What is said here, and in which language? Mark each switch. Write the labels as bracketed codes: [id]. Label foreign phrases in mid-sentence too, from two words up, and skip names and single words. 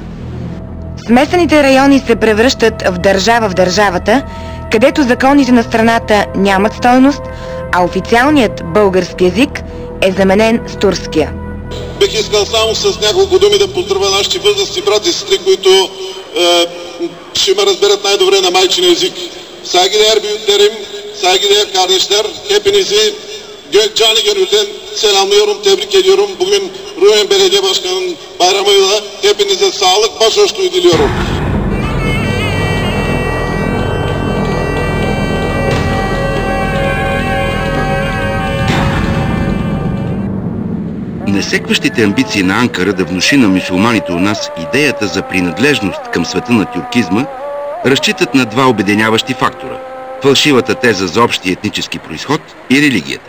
[bg] Смесените райони се превръщат в държава в държавата, където законите на страната нямат стойност, а официалният български език е заменен с турския. Бих искал само с няколко думи да поздравя нашите възрастни брати и сестри, които ще ме разберат най-добре на майчин език. [tr] Saygıdeğer büyüklerim, saygıdeğer kardeşler, hepinizi Gökçeali Gönül'den selamlıyorum, tebrik ediyorum. Bugün Rumen Belediye Başkanı'nın bayramıyla hepinize sağlık, başhoşluğu diliyorum. [bg] Несекващите амбиции на Анкара да внуши на мюсюлманите у нас идеята за принадлежност към света на тюркизма разчитат на два обединяващи фактора – фалшивата теза за общия етнически произход и религията.